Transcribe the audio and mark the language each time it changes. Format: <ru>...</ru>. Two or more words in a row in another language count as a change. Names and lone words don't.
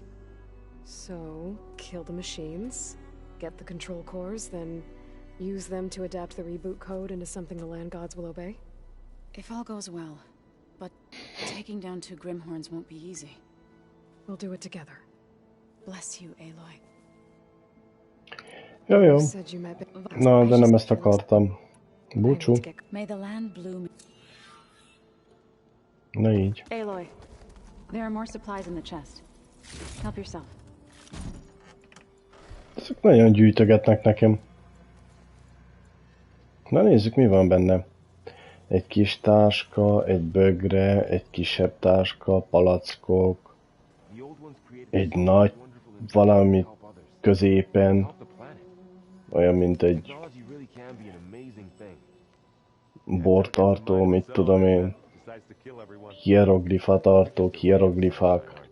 <en>So, kill the machines, get the control cores, then use them to adapt the reboot code into something the land gods will obey? If all goes well. But taking down 2 Grimhorns won't be easy. We'll do it together. Bless you, Aloy.</en> <hu>Jó. Na, de nem ezt akartam. Búcsú.</hu> <en>May the land bloom.</en> <hu>Na így.</hu> <en>Aloy, there are more supplies in the chest. Help yourself.</en> <hu>Ezek nagyon gyűjtögetnek nekem. Na nézzük, mi van benne. Egy kis táska, egy bögre, egy kisebb táska, palackok, egy nagy valami középen, olyan, mint egy bortartó, mit tudom én, hieroglifatartók, hieroglifák.</hu>